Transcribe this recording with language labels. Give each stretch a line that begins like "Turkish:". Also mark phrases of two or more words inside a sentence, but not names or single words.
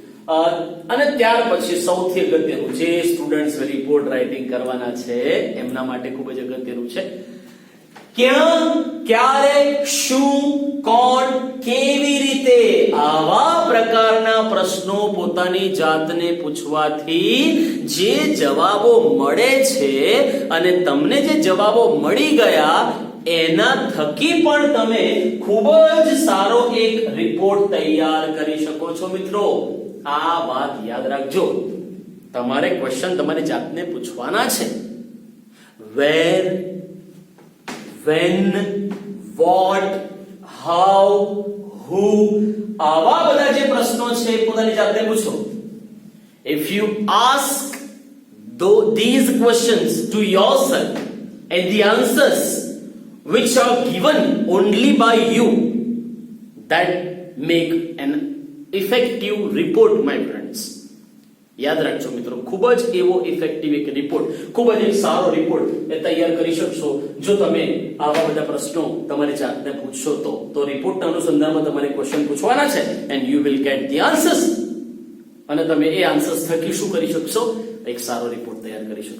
Gujarati: અને ત્યાર પછી સૌથી અગત્યનું જે સ્ટુડન્ટ્સ
English: report writing
Gujarati: કરવાના છે એમના માટે ખૂબ જ અગત્યનું છે, ક્યાં, ક્યારે, શું, કોણ, કેવી રીતે, આવા પ્રકારના પ્રશ્નો પોતાની જાતને પૂછવાથી જે જવાબો મળે છે અને તમને જે જવાબો મળી ગયા એના થકી પણ તમે ખૂબ જ સારો એક રિપોર્ટ તૈયાર કરી શકો છો મિત્રો. આ વાત યાદ રાખજો. તમારે ક્વેશ્ચન તમારી જાતને પૂછવાના છે.
English: વેર, when, what, how, who,
Gujarati: આવા બધા જે પ્રશ્નો છે પોતાની જાતને પૂછો.
English: If you ask these questions to yourself and the answers which are given only by you, that make an effective report, my friends.
Gujarati: યાદ રાખજો મિત્રો, ખૂબ જ એવો ઇફેક્ટિવ એક રિપોર્ટ, ખૂબ જ એક સારો રિપોર્ટ એ તૈયાર કરી શકશો જો તમે આવા બધા પ્રશ્નો તમારી જાતને પૂછશો તો રિપોર્ટના અનુસંધાનમાં તમારે ક્વેશ્ચન પૂછવાના છે
English: and you will get the answers,
Gujarati: અને તમે એ આન્સર્સ થકી શું કરી શકશો, એક સારો રિપોર્ટ તૈયાર કરી શકશો.